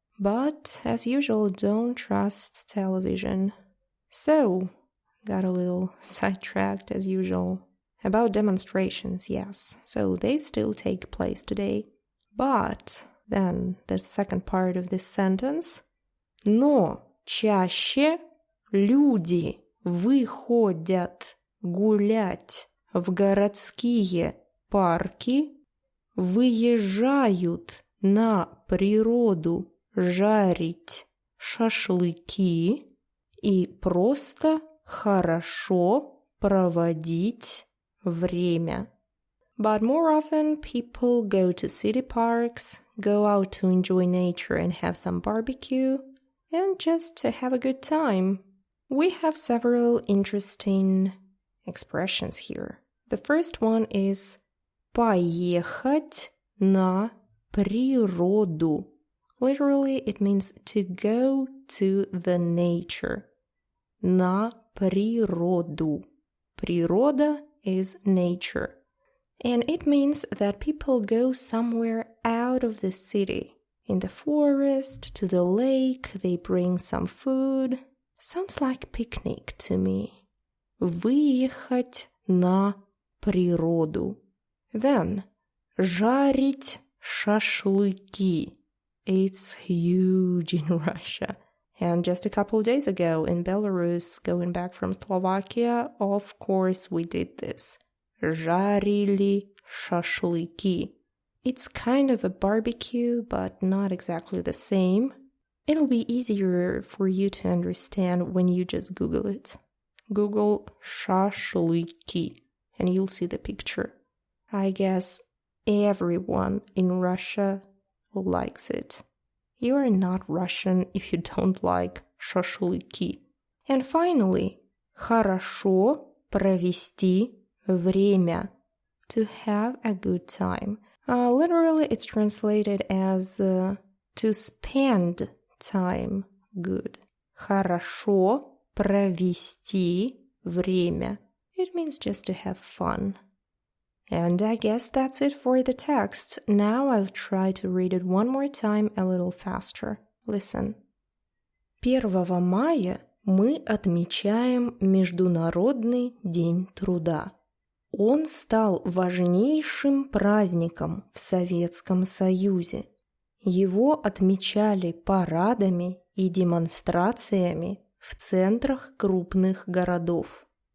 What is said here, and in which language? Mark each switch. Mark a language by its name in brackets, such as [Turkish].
[English] But, as usual, don't trust television. So, got a little sidetracked as usual. About demonstrations, yes. So they still take place today. But, then, the second part of this sentence. [Russian] Но чаще люди выходят гулять в городские парки, выезжают на природу жарить шашлыки и просто хорошо проводить время. [English] But more often, people go to city parks, go out to enjoy nature and have some barbecue, and just to have a good time. We have several interesting expressions here. The first one is [Russian] поехать на природу. [English] Literally, it means to go to the nature. [Russian] На природу. [English] Природа is nature. And it means that people go somewhere out of the city. In the forest, to the lake, they bring some food. Sounds like picnic to me. [Russian] Выехать на природу. Then, жарить шашлыки. [English] It's huge in Russia. And just a couple of days ago in Belarus, going back from Slovakia, of course we did this. [Russian] Жарили шашлыки. [English] It's kind of a barbecue, but not exactly the same. It'll be easier for you to understand when you just Google it. Google шашлыки, and you'll see the picture. I guess everyone in Russia likes it. You are not Russian if you don't like шашлыки. And finally, [Russian] хорошо провести время. [English] To have a good time. Literally, it's translated as to spend time good. [Russian] Хорошо провести время. [English] It means just to have fun. And I guess that's it for the text. Now I'll try to read it one more time a little faster. Listen. [Russian] 1 мая мы отмечаем Международный день труда. Он стал важнейшим праздником в Советском Союзе. Его отмечали парадами и демонстрациями в центрах крупных городов.